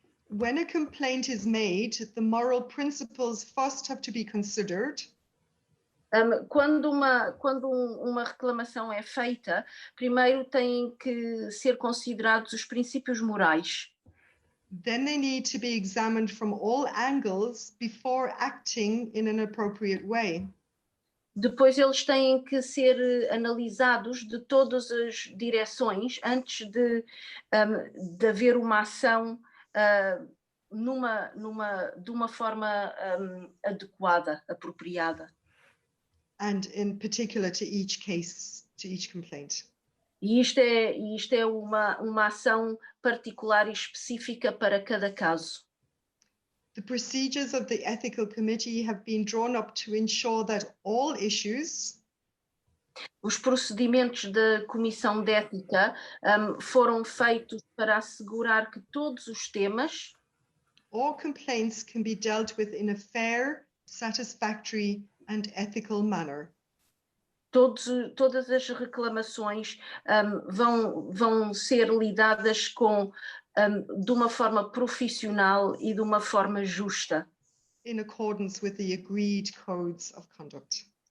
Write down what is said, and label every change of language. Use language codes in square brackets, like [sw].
[en] When a complaint is made, the moral principles first have to be considered. [pt] Quando uma reclamação é feita, primeiro têm que ser considerados os princípios morais. [en] Then they need to be examined from all angles before acting in an appropriate way. [pt] Depois eles têm que ser analisados de todas as direções antes de haver uma ação de uma forma adequada, apropriada. [en] And in particular to each case, to each complaint. [pt] E isto é uma ação particular e específica para cada caso. [en] The procedures of the ethical committee have been drawn up to ensure that all issues, [pt] os procedimentos da Comissão de Ética foram feitos para assegurar que todos os temas [en] or complaints can be dealt with in a fair, satisfactory and ethical manner. [pt] Todas as reclamações vão ser lidadas de uma forma profissional e de uma forma justa. [en] In accordance with the agreed codes of conduct.